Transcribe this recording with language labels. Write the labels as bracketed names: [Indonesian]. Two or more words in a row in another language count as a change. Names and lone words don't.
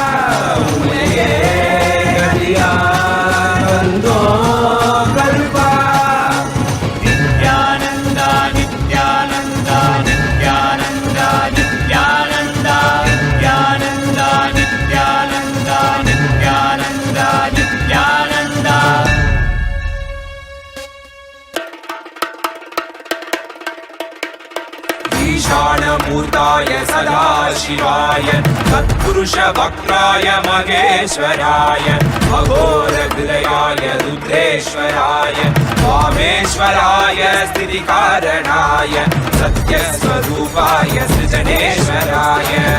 [Sanskrit] நித்யானந்தா நித்யானந்தா நித்யானந்தா நித்யானந்தா நித்யானந்தா நித்யானந்தா நித்யானந்தா நித்யானந்தா ईशानमूर्ताय सदाशिवाय तत्पुरुषवक्त्राय महेश्वराय अघोरहृदयाय रुद्रेश्वराय वामेश्वराय स्थितिकारणाय सत्यस्वरूपाय सृजनेश्वराय